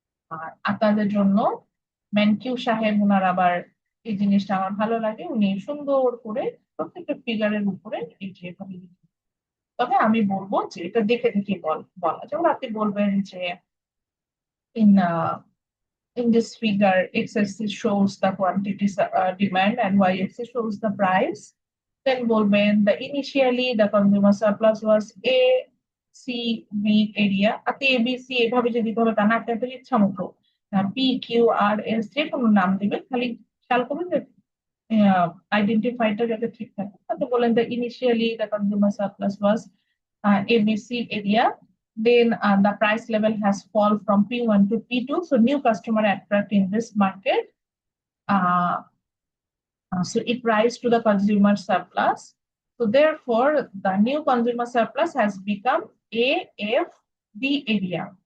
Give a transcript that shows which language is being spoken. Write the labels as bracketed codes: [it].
[bn] আর আপনাদের জন্য ম্যানকিউ সাহেব ওনার আবার এই জিনিসটা আমার ভালো লাগে, উনি সুন্দর করে প্রত্যেকটা ফিগারের উপরে এই যে এভাবে লিখে। তবে আমি বলবো যে এটা দেখে দেখে বলা, যেমন আপনি বলবেন যে [en] in in this figure x-axis shows the quantity demand and y-axis shows the price. [bn] Then বলবেন [en] the initially the consumer surplus was a c b area, [bn] আপনি a b c এভাবে যদি দিতে হবে তা না, আপনি আপনার ইচ্ছা মতো p q r s যে কোনো নাম দিবেন, খালি খেয়াল করবেন যে আইডেন্টিফাইটা যাতে ঠিক থাকে। তাতে বলেন [en] the initially the consumer surplus was ABC area, then the price level has fall from P1 to P2, so new customer attract in this market, uh, so it rise to the consumer surplus, so therefore the new consumer surplus has become AFB area.